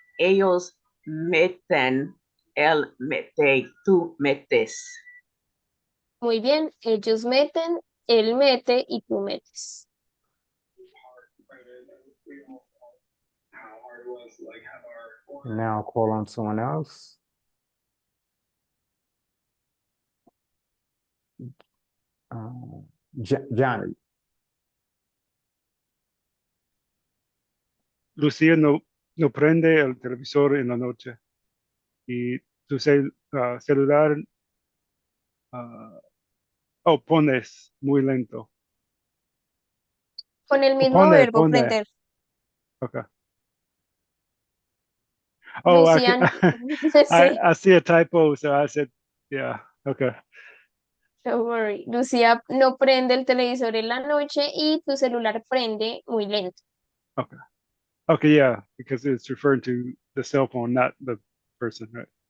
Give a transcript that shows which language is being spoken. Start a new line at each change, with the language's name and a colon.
Spanish: Ellos meten, él mete, tú metes. Muy bien. Ellos meten, él mete y tú metes.
English: Now I'll call on someone else. Johnny.
Spanish: Lucía no prende el televisor en la noche y tu celular pones muy lento. Con el mismo verbo Pone. prender.
English: Okay. Oh,
Spanish: Lucía, sí,
English: I see a typo, so I said, yeah, okay. don't worry.
Spanish: Lucía no prende el televisor en la noche y tu celular prende muy lento.
English: Okay. Okay, yeah, because it's referring to the cell phone, not the person, right?